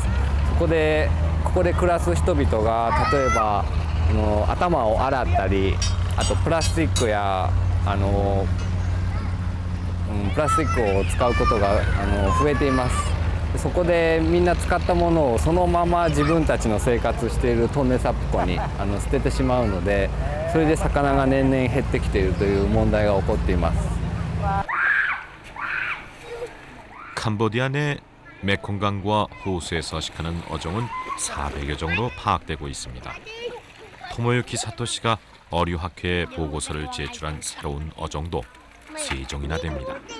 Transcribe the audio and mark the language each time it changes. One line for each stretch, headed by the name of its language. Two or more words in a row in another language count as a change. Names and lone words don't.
Japanese: ここで暮らす人々が例えば頭を洗ったり、あとプラスチックやプラスチックを使うことが増えています。そこでみんな使ったものをそのまま自分たちの生活しているトンネサプ湖に捨ててしまうので、それで魚が年々減ってきているという問題が起こっています。
Korean: 캄보디아 내 메콩강과 호수에 서식하는 어종은 400여 종으로 파악되고 있습니다. 토모유키 사토시가 어류학회에 보고서를 제출한 새로운 어종도 3종이나 됩니다.